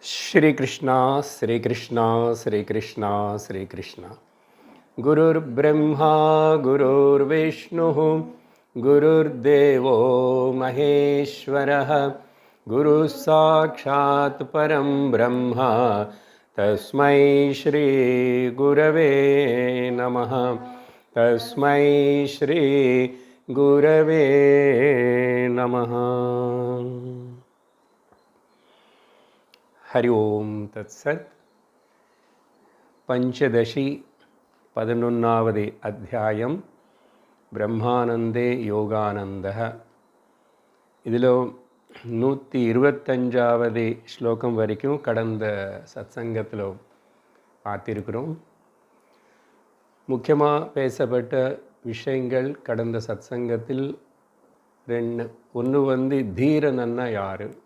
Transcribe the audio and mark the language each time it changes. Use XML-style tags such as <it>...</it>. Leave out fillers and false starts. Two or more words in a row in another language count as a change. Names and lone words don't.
<sa>श्री कृष्णा श्री कृष्णा श्री कृष्णा श्री कृष्णा गुरुर्ब्रह्मा गुरुर्विष्णुः गुरुर्देवो महेश्वरः गुरुः साक्षात् परं ब्रह्म तस्मै श्री गुरवे नमः तस्मै श्री गुरवे नमः। हरि ओम तत्सत्</sa> <ta>पंचदशी 11வது அத்தியாயம் பிரம்மானந்தே யோகானந்தः. இதில் 125வது ஸ்லோகம் வரைக்கும் கடந்த சத்சங்கத்தில் பார்த்திருக்கிறோம். முக்கியமாக பேசப்பட்ட விஷயங்கள் கடந்த சத்சங்கத்தில் ஒன்று தீரனன்னா யார்.</ta>